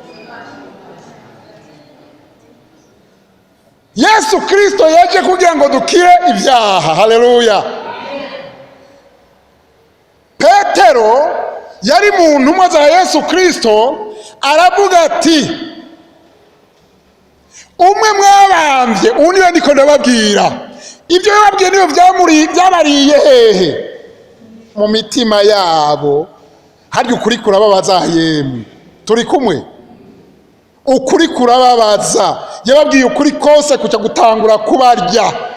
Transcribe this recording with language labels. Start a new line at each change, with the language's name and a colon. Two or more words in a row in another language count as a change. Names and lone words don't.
Rundi: Yesu Kristo yaje kugira ngo dukire ibyaha. Haleluya. Petero yari mu ntumwa za Yesu Kristo, aravuga ati umwe mwabambye, undi we ndiko ndababwira. Ibyo yababwiye niyo byabariye hehe? Mu mitima yabo. Harya ukuri kurababaza yemwe. Turi kumwe? Ukuri kurababaza. Yababwiye ukuri kose kuca gutangura kubarya.